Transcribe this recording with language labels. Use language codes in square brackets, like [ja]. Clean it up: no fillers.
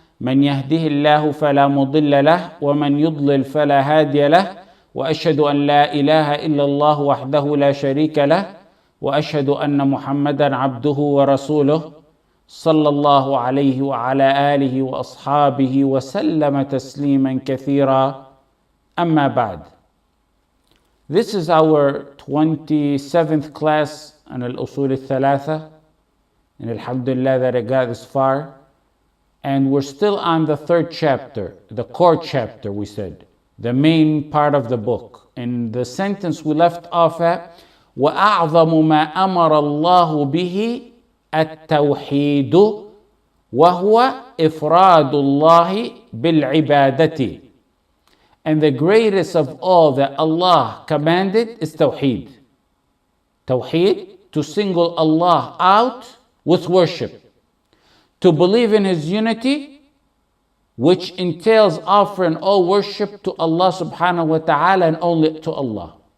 [ar] من يهده الله فلا مضل له ومن يضلل فلا هادي له، وأشهد أن لا إله إلا الله وحده لا شريك له، وأشهد أن محمدا عبده ورسوله صلى الله عليه وعلى آله وأصحابه وسلم تسليما كثيرا. أما بعد. [en] This is our 27th class on al-usul al-thalatha, and alhamdulillah that I got this far. And we're still on the third chapter, the core chapter, we said, the main part of the book. And the sentence we left off at, [ar] وَأَعْظَمُ مَا أَمَرَ اللَّهُ بِهِ التوحيد وهو إفراد الله بالعبادة. [en] And the greatest of all that Allah commanded is Tawheed. Tawheed, to single Allah out with worship. To believe in His unity, which entails offering all worship to Allah subhanahu wa ta'ala and only to Allah.